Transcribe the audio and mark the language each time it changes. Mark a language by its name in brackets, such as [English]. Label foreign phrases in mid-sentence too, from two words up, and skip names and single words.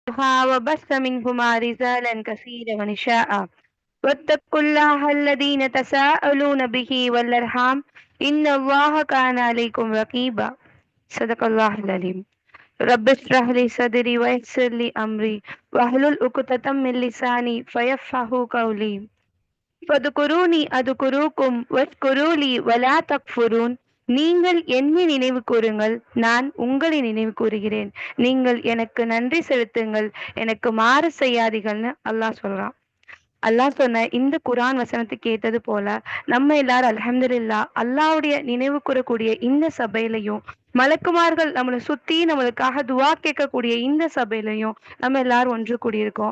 [Arabic] وبث منهما رجالا كثيرا ونساء واتقوا الله الذين تساءلون به والأرحام إن الله كان عليكم رقيبا صدق الله العليم رب اشرح لي صدري ويسر لي أمري واحلل عقدة من لساني فيفقهوا قولي فاذكروني أذكركم واشكروا لي ولا تكفرون. [Tamil] நீங்கள் என்னை நினைவு கூறுங்கள், நான் உங்களை நினைவு கூறுகிறேன். நீங்கள் எனக்கு நன்றி செலுத்துங்கள், எனக்கு மாறு செய்யாதீங்கள்னு அல்லாஹ் சொல்றான். அல்லாஹ் சொன்ன இந்த குரான் வசனத்துக்கு ஏத்தது போல நம்ம எல்லாரும் அல்ஹம்துலில்லாஹ் அல்லாஹ்வுடைய நினைவு கூறக்கூடிய இந்த சபையிலையும், மலக்குமார்கள் நம்மளை சுத்தி நம்மளுக்காக துவா கேட்கக்கூடிய இந்த சபையிலையும் நம்ம எல்லாரும் ஒன்று கூடியிருக்கோம்.